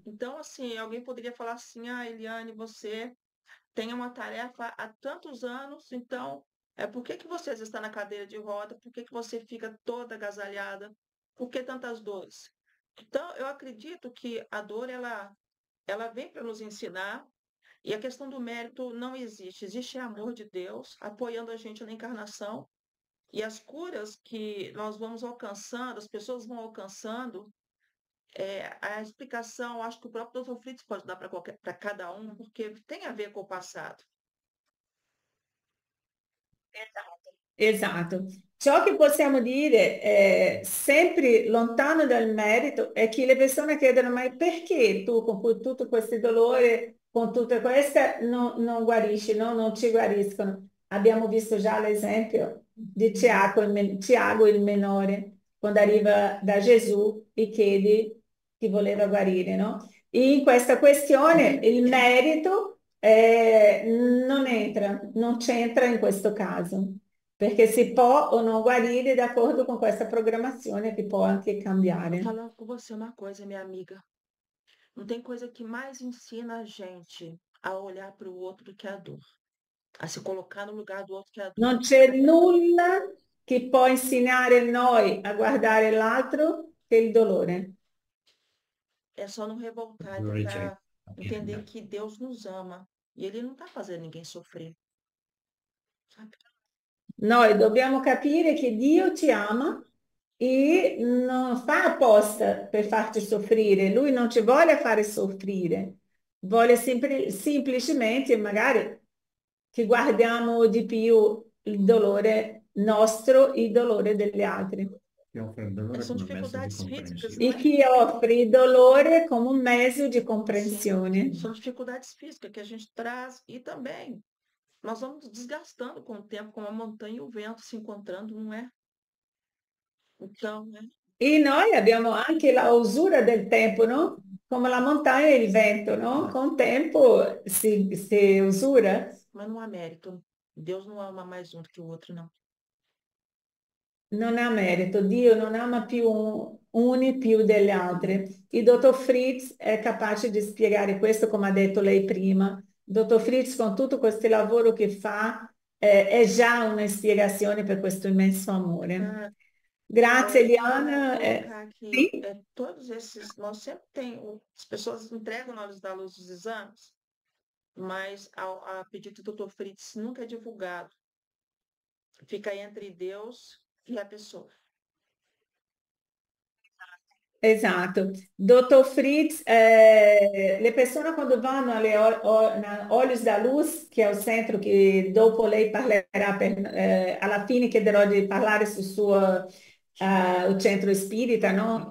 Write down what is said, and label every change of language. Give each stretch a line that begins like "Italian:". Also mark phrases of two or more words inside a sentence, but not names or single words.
Portuguese: Então, assim, alguém poderia falar assim: ah, Eliane, você tem uma tarefa há tantos anos, então, por que que você está na cadeira de roda? Por que que você fica toda agasalhada? Por que tantas dores? Então, eu acredito que a dor, ela vem para nos ensinar, e a questão do mérito não existe. Existe amor de Deus apoiando a gente na encarnação, e as curas que nós vamos alcançando, as pessoas vão alcançando, a explicação, acho que o próprio Dr. Fritz pode dar para cada um, porque tem a ver com o passado.
Italian: Esatto. Ciò che possiamo dire, sempre lontano dal merito, è che le persone chiedono: ma perché tu con tutto questo dolore, con tutte queste, non guarisci, no? Non ci guariscono? Abbiamo visto già l'esempio di Tiago il minore, quando arriva da Gesù e chiede chi voleva guarire, no? E in questa questione il merito non entra, non c'entra in questo caso. Perché si può o non guarire d'accordo con questa programmazione che può anche cambiare.
Portuguese: Falando com você uma coisa, minha amiga. Não tem coisa que mais ensina a gente a olhar para o outro do que a dor, a se colocar no lugar do outro que a dor.
Italian: Non c'è nulla che può insegnare noi a guardare l'altro che il dolore.
Portuguese: É só não revoltar e tentar entender que Deus nos ama. E Ele não está fazendo ninguém sofrer, sabe?
Italian: Noi dobbiamo capire che Dio ti ama e non fa apposta per farti soffrire, Lui non ci vuole fare soffrire, vuole semplicemente magari che guardiamo di più il dolore nostro e il dolore degli altri Che offre il dolore
Portuguese: São
Italian: come mezzo di
Portuguese: dificuldades físicas,
Italian: comprensione.
Portuguese: não e é?
Italian: che offre il dolore come un mezzo di
Portuguese: Sim,
Italian: comprensione.
Portuguese: são dificuldades físicas que a gente traz e também nós vamos desgastando com o tempo, como a montanha e o vento se encontrando, não é? Então, né?
Italian: E noi abbiamo anche la usura del tempo, no? Come la montagna e il vento, no? Con tempo si usura.
Portuguese: Mas não há mérito. Deus não ama mais um do que o outro, não.
Italian: Non ha merito, Dio non ama più uni più delle altre. Il dottor Fritz è capace di spiegare questo, come ha detto lei prima. Dottor Fritz, con tutto questo lavoro che fa, è già una spiegazione per questo immenso amore.
Portuguese: Ah,
Italian: Grazie,
Portuguese: eu vou
Italian: Eliana.
Portuguese: colocar aqui
Italian: Sì?
Portuguese: todos esses. Nós sempre tem, as pessoas entregam na hora da luz dos exames, mas a pedido do Dr. Fritz nunca é divulgado. Fica entre Deus e a pessoa.
Italian: Esatto. Dottor Fritz, le persone quando vanno alle Olhos da Luz, che è il centro che dopo lei parlerà, alla fine chiederò di parlare sul suo il centro spirita, no?